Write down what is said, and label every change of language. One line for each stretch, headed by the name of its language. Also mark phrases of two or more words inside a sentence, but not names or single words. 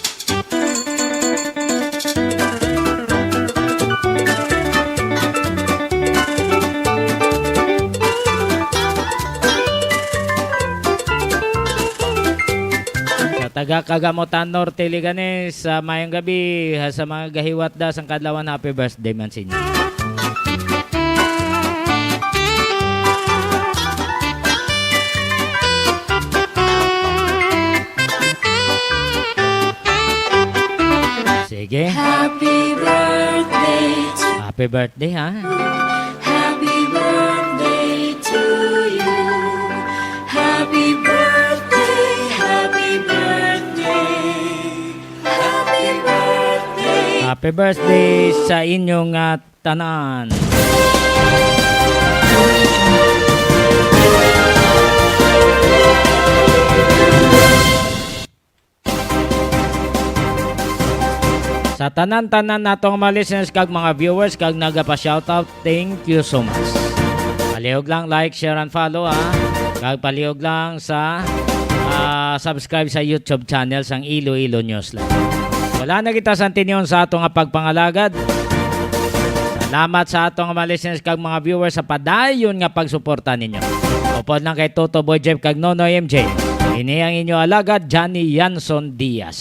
Hiligaynon: Sa taga Kagamutan Norte Liganes, sa mayang gabi, sa mga gahiwat da sang kadlawan,
English: happy birthday
Hiligaynon: man sa inyo. Sige.
English: Happy birthday to you. Happy birthday, ha? Happy birthday to you. Happy birthday, happy birthday. Happy birthday. Happy birthday
Hiligaynon: sa inyong tanan. Sa tanan-tanan natong mga listeners kag mga viewers kag nagapa-shoutout,
English: thank you so much.
Hiligaynon: Palihog lang
English: like, share and follow
Hiligaynon: Kag palihog lang sa subscribe sa YouTube channel sang Iloilonewsline. Wala na kita sa tinyon sa atong pagpangalagad. Salamat sa atong mga listeners kag mga viewers sa padayon nga pagsuporta ninyo. Upod lang kay Toto Boy Jeff kag Nonoy MJ. Ini ang inyo alagad, Johnny Yanson Diaz.